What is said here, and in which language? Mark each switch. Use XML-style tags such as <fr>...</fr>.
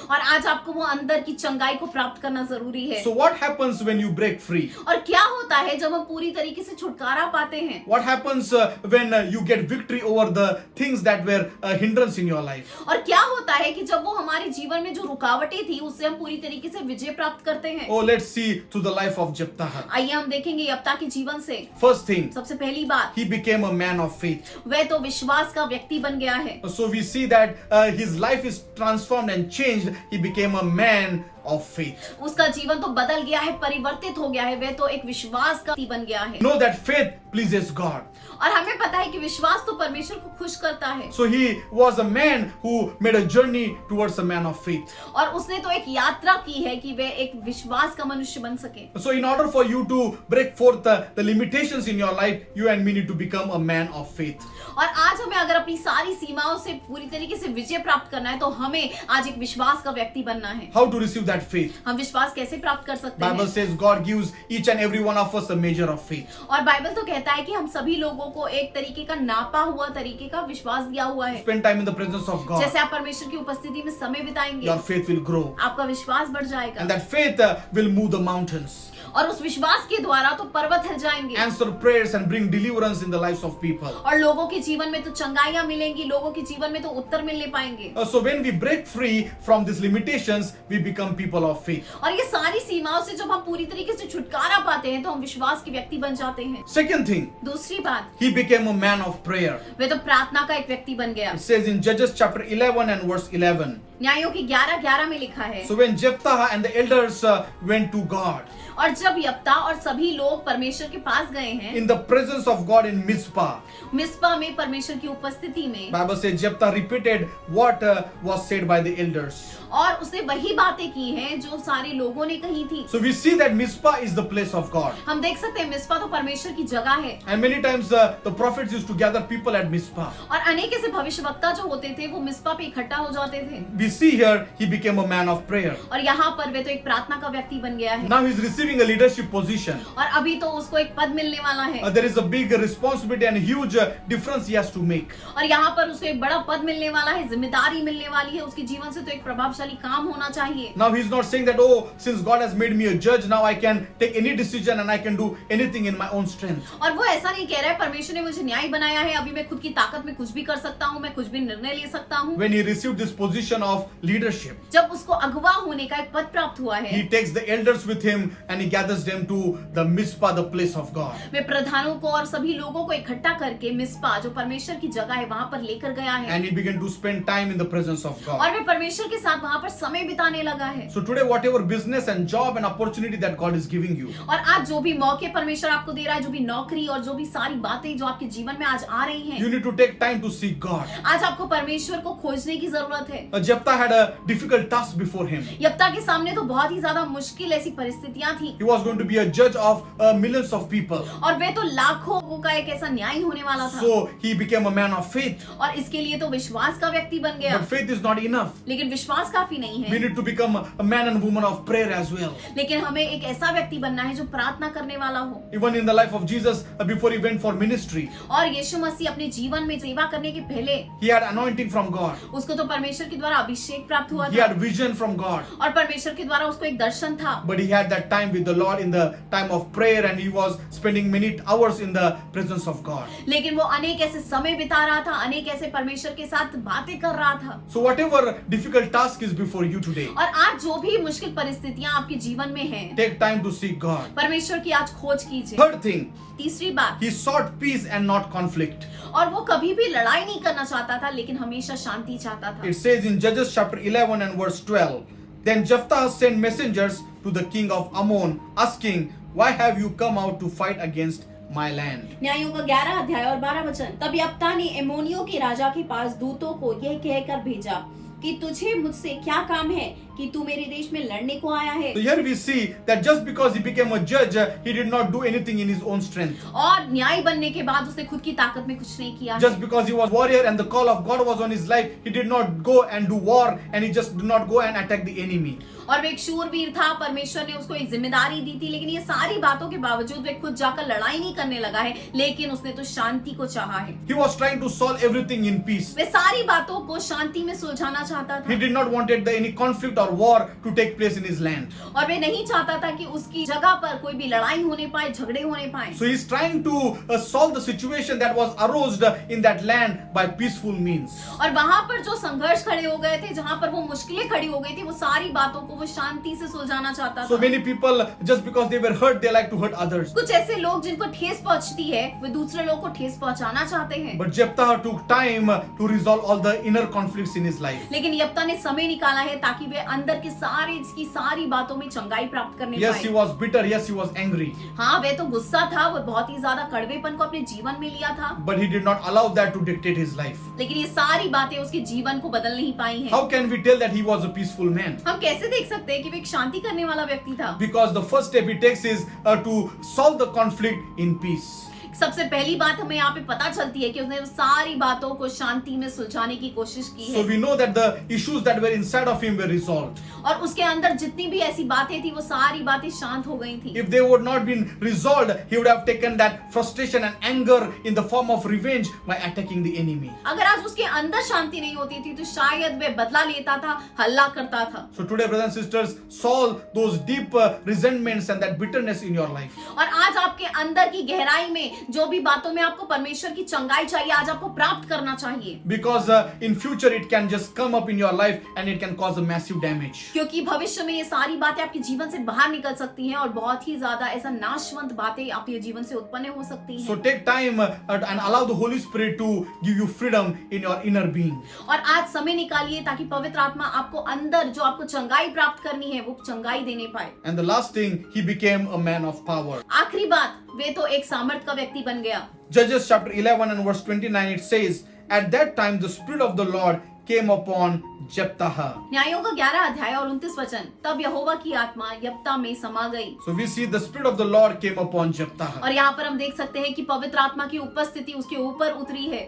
<hi>और आज आपको वो अंदर की चंगाई को प्राप्त करना जरूरी है।</hi> <en>So what happens when you break free?</en> <hi>और क्या होता है जब हम पूरी तरीके से छुटकारा पाते हैं?</hi> <en>What happens when you get victory over the things that were a hindrance in your life?</en> <hi>और क्या होता है कि जब वो हमारे जीवन में जो रुकावटें थी उससे हम पूरी तरीके से विजय प्राप्त करते हैं?</hi> <en>Oh, let's see through the life of Jephthah.</en> <hi>आइए हम देखेंगे यप्ता के जीवन से।</hi> <en>First thing,</en> <hi>सबसे पहली बात,</hi> <en>he became a man of faith.</en> <hi>वह तो विश्वास का व्यक्ति बन गया है।</hi> <en>So we see that his life is transformed and changed. He became a man of faith.</en> <hi>उसका जीवन तो बदल गया है, परिवर्तित हो गया है, वह तो एक विश्वास का व्यक्ति बन गया है।</hi> <en>Know that faith pleases God.</en> <hi>और हमें पता है कि विश्वास तो परमेश्वर को खुश करता है।</hi> <en>So he was a man who made a journey towards a man of faith.</en> <hi>और उसने तो एक यात्रा की है कि वह एक विश्वास का मनुष्य बन सके।</hi> <en>So in order for you to break forth the limitations in your life, you and me need to become a man of faith.</en> <hi>और आज हमें अगर अपनी सारी सीमाओं से पूरी तरीके से विजय प्राप्त करना है तो हमें आज एक विश्वास का व्यक्ति बनना है।</hi> <en>How to receive that faith?</en> <hi>हम विश्वास कैसे प्राप्त कर सकते</hi> <en>Bible</en> <hi>हैं?</hi> <en>says God gives each and every one of us a measure of faith.</en> <hi>और बाइबल तो कहता है कि हम सभी लोगों को एक तरीके का नापा हुआ तरीके का विश्वास दिया हुआ है।</hi> <en>Spend time in the presence of God.</en> <hi>जैसे आप परमेश्वर की उपस्थिति में समय बिताएंगे,</hi> <en>Your faith will grow.</en> <hi>आपका विश्वास बढ़ जाएगा,</hi> <en>And that faith will move the mountains,</en> <hi>और उस विश्वास के द्वारा तो पर्वत हिल जाएंगे,</hi> <en>answer prayers and bring deliverance in the lives of people.</en> <hi>और लोगों के जीवन में तो चंगाइयां मिलेंगी, लोगों के जीवन में तो उत्तर मिलने पाएंगे।</hi> <en>So when we break free from these limitations, we become people of faith.</en> <hi>और ये सारी सीमाओं से जब हम पूरी तरीके से छुटकारा पाते हैं तो हम विश्वास के व्यक्ति बन जाते हैं।</hi> <en>Second thing,</en> <hi>दूसरी बात,</hi> <en>he became a man of prayer.</en> <hi>वे तो प्रार्थना का एक व्यक्ति बन गया।</hi> <en>It says in Judges chapter 11 and verse 11.</en> <hi>न्यायों की 11:11 में लिखा है,</hi> <en>So when Jephthah and the elders went to God</en> <hi>और जब यप्ता और सभी लोग परमेश्वर के पास गए हैं</hi> <en>in the presence of God in Mizpah,</en> <hi>मिस्पा में परमेश्वर की उपस्थिति में,</hi> <en>Bible says Jephthah repeated what was said by the elders.</en> <hi>और उसने वही बातें की हैं जो सारे लोगों ने कही थी।</hi> <en>So we see that Mizpah is the place of God.</en> <hi>हम देख सकते हैं मिस्पा तो परमेश्वर की जगह है,</hi> <en>And many times the prophets used to gather people at Mizpah.</en> <hi>और अनेक ऐसे भविष्यवक्ता जो होते थे वो मिस्पा पे इकट्ठा हो जाते थे,</hi> <en>We see here he became a man of prayer.</en> <hi>और यहाँ पर वे तो एक प्रार्थना का व्यक्ति बन गया है,</hi> <en>Now he's receiving a leadership position.</en> <hi>और अभी तो उसको एक पद मिलने वाला है,</hi> <en>There is a big responsibility and huge difference he has to make.</en> <hi>और यहाँ पर उसको एक बड़ा पद मिलने वाला है, जिम्मेदारी मिलने वाली है, उसके जीवन से तो एक प्रभावशाली काम होना चाहिए।</hi> <en>Now he's not saying that, oh, since God has made me a judge, now I can take any decision and I can do anything in my own strength.</en> <hi>और वो ऐसा नहीं कह रहा है परमेश्वर ने मुझे न्याय बनाया है, अभी मैं खुद की ताकत में कुछ भी कर सकता हूँ, मैं कुछ भी निर्णय ले सकता हूँ।</hi> <en>When he received this position of leadership,</en> <hi>जब उसको अगवा होने का एक पद प्राप्त हुआ है,</hi> <en>he takes the elders with him and he gathers them to the Mizpah, the place of God.</en> <hi>वे प्रधानों को और सभी लोगों को इकट्ठा करके मिस्पा जो परमेश्वर की जगह है वहां पर लेकर गया है,</hi> <en>And he began to spend time in the presence of God.</en> <hi>और वे परमेश्वर के साथ वहां पर समय बिताने लगा है।</hi> <en>So today, whatever business and job and opportunity that God is giving you,</en> <hi>और आज जो भी मौके परमेश्वर आपको दे रहा है, जो भी नौकरी और जो भी सारी बातें जो आपके जीवन में आज आ रही हैं,</hi> <en>you need to take time to seek God.</en> <hi>आज आपको परमेश्वर को खोजने की जरूरत है।</hi> <en>Jephthah had a difficult task before him.</en> <hi>यप्ता के सामने तो बहुत ही ज्यादा मुश्किल ऐसी परिस्थितियां थी,</hi> <en>He was going to be a judge of millions of people.</en> <hi>और वे तो लाखों लोगों का एक ऐसा न्याय होने वाला था,</hi> <en>So he became a man of faith.</en> <hi>और इसके लिए तो विश्वास का व्यक्ति बन गया।</hi> <en>But faith is not enough.</en> <hi>लेकिन विश्वास काफी नहीं</hi> <en>We</en> <hi>है,</hi> <en>need to become a man and woman of prayer as well.</en> <hi>लेकिन हमें एक ऐसा व्यक्ति बनना है जो प्रार्थना करने वाला हो।</hi> <en>Even in the life of Jesus, before he went for ministry,</en> <hi>और यीशु मसीह अपने जीवन में सेवा करने के पहले</hi> <en>he had anointing from God.</en> <hi>उसको तो परमेश्वर के द्वारा अभिषेक प्राप्त हुआ</hi> <en>He</en> <hi>था,</hi> <en>had vision from God.</en> <hi>और परमेश्वर के द्वारा उसको एक दर्शन था,</hi> <en>But he had that time with the Lord in the time of prayer, and he was spending many hours in the presence of God.</en> <hi>लेकिन वो अनेक ऐसे समय बिता रहा था, अनेक ऐसे परमेश्वर के साथ बातें कर रहा था।</hi> <en>So whatever difficult task is before you today,</en> <hi>और आज जो भी मुश्किल परिस्थितियां आपके जीवन में हैं,</hi> <en>take time to seek God.</en> <hi>परमेश्वर की आज खोज कीजिए।</hi> <en>Third thing,</en> <hi>तीसरी बात,</hi> <en>he sought peace and not conflict.</en> <hi>और वो कभी भी लड़ाई नहीं करना चाहता था, लेकिन हमेशा शांति चाहता था।</hi> <en>It says in Judges chapter 11 and verse 12, then Jephthah sent messengers to the king of Ammon, asking, why have you come out to fight against my land?</en> <hi>न्यायों का 11 अध्याय और 12 वचन। तब यप्ता ने एमोनियों के राजा के पास दूतों को यह कहकर भेजा कि तुझे मुझसे क्या काम है कि तू मेरे देश में लड़ने को आया है।</hi> <en>So here we see that just because he became a judge, he did not do anything in his own strength.</en> <hi>और न्याय बनने के बाद उसने खुद की ताकत में कुछ नहीं किया है।</hi> <en>Just because he was warrior and the call of God was on his life, he did not go and do war, and he just did not go and attack the enemy.</en> <hi>और वे एक शूरवीर था, परमेश्वर ने उसको एक जिम्मेदारी दी थी, लेकिन ये सारी बातों के बावजूद वे खुद जाकर लड़ाई नहीं करने लगा है, लेकिन उसने तो शांति को चाहा है।</hi> <en>He was trying to solve everything in peace.</en> <hi>वे सारी बातों को शांति में सुलझाना चाहता</hi> <en>He</en> <hi>था,</hi> <en>did not wanted any conflict or war to take place in his land.</en> <hi>और वे नहीं चाहता था कि उसकी जगह पर कोई भी लड़ाई होने पाए, झगड़े होने पाए।</hi> <en>So he's trying to solve the situation that was aroused in that land by peaceful means.</en> <hi>और वहां पर जो संघर्ष खड़े हो गए थे, जहां पर वो मुश्किलें खड़ी हो गई थी, वो सारी बातों को वो शांति से सुलझाना चाहता</hi> <en>So</en> <hi>था।</hi> <en>many people, just because they were hurt, they like to hurt others.</en> <hi>कुछ ऐसे लोग जिनको ठेस पहुंचती है, वे दूसरे लोग को ठेस पहुंचाना चाहते हैं।</hi> <en>But Jephthah took time to resolve all the inner conflicts in his life.</en> <hi>लेकिन यप्ता ने समय निकाला है ताकि वे अंदर के सारी बातों में चंगाई प्राप्त करने</hi> <en>Yes, he</en> <hi>पाए।</hi> <en>was bitter. Yes, he was angry.</en> <hi>हाँ, वे तो गुस्सा था, वो बहुत ही ज्यादा कड़वेपन को अपने जीवन में लिया था,</hi> <en>But he did not allow that to dictate his life.</en> <hi>लेकिन ये सारी बातें उसके जीवन को बदल नहीं पाई हैं।</hi> <en>How can we tell that he was a peaceful man?</en> <hi>हम कैसे देख सकते हैं कि वे एक शांति करने वाला व्यक्ति था?</hi> <en>Because the first step he takes is to solve the conflict in peace.</en> <hi>सबसे पहली बात हमें यहाँ पे पता चलती है कि उसने सारी बातों को शांति में सुलझाने की कोशिश की</hi> <en>So</en> <hi>है,</hi> <en>we know that the issues that were inside of him were resolved.</en> <hi>और उसके अंदर जितनी भी ऐसी बातें थी वो सारी बातें शांत हो गई थी।</hi> <en>If they would not been resolved, he would have taken that frustration and anger in the form of revenge by attacking the enemy.</en> <hi>अगर आज उसके अंदर शांति नहीं होती थी तो शायद वे बदला लेता था, हल्ला करता था।</hi> <en>So today, brothers and sisters, solve those deep resentments and that bitterness in your life.</en> <hi>और आज आपके अंदर की गहराई में जो भी बातों में आपको परमेश्वर की चंगाई चाहिए आज आपको प्राप्त करना चाहिए,</hi> <en>Because in future it can just come up in your life and it can cause a massive damage.</en> <hi>क्योंकि भविष्य में ये सारी बातें आपके जीवन से बाहर निकल सकती हैं और बहुत ही ज्यादा ऐसा नाशवंत बातें आपके जीवन से उत्पन्न हो सकती</hi> <en>So</en> <hi>हैं।</hi> <en>take time and allow the Holy Spirit to give you freedom in your inner being.</en> <hi>और आज समय निकालिए ताकि पवित्र आत्मा आपको अंदर जो आपको चंगाई प्राप्त करनी है वो चंगाई देने पाए।</hi> <en>And the last thing, he became a man of power.</en> <hi>आखिरी बात, वे तो एक सामर्थ का व्यक्ति बन गया।</hi> <en>Judges chapter 11 and verse 29 it says, at that time the Spirit of the Lord came upon Jephthah.</en> <hi>न्यायों का 11 अध्याय और 29 वचन, तब यहोवा की आत्मा यप्ता में समा गई।</hi> <en>So we see the Spirit of the Lord came upon Jephthah.</en> <hi>और यहाँ पर हम देख सकते हैं कि पवित्र आत्मा की उपस्थिति उसके ऊपर उतरी है।</hi>